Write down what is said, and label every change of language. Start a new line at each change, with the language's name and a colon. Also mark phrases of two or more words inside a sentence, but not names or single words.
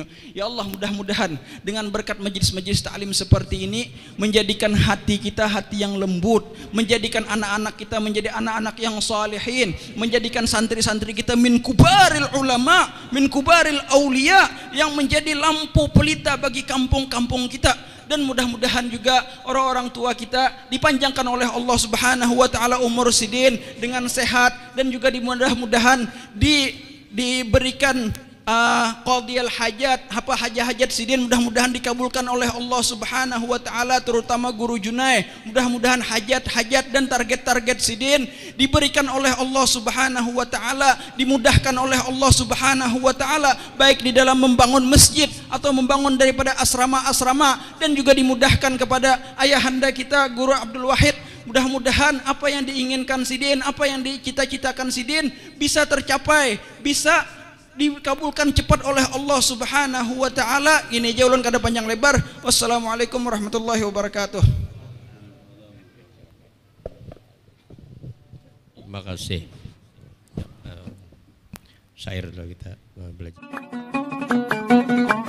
Indonesian: Ya Allah, mudah-mudahan dengan berkat majlis-majlis ta'lim seperti ini menjadikan hati kita hati yang lembut, menjadikan anak-anak kita menjadi anak-anak yang salihin, menjadikan santri-santri kita
Arabic: min kubaril ulama, min kubaril aulia,
Indonesian: yang menjadi lampu pelita bagi kampung-kampung kita. Dan mudah-mudahan juga orang-orang tua kita dipanjangkan oleh Allah
Arabic: Subhanahu wa Ta'ala
Indonesian: umur Sidin dengan sehat, dan juga mudah-mudahan diberikan
Arabic: qadiyal hajat,
Indonesian: apa hajat Sidin mudah-mudahan dikabulkan oleh Allah
Arabic: Subhanahu wa Ta'ala,
Indonesian: terutama guru Junai. Mudah-mudahan hajat-hajat dan target-target Sidin diberikan oleh Allah
Arabic: Subhanahu wa Ta'ala,
Indonesian: dimudahkan oleh Allah
Arabic: Subhanahu wa Ta'ala,
Indonesian: baik di dalam membangun masjid atau membangun daripada asrama-asrama, dan juga dimudahkan kepada ayahanda kita Guru Abdul Wahid. Mudah-mudahan apa yang diinginkan Sidin, apa yang dicita-citakan Sidin bisa tercapai, bisa dikabulkan cepat oleh Allah
Arabic: Subhanahu wa Ta'ala.
Indonesian: Ini
Banjar: jaulan kada panjang lebar.
Arabic: Wassalamualaikum warahmatullahi wabarakatuh.
Indonesian: Terima kasih. Syair dulu kita belajar.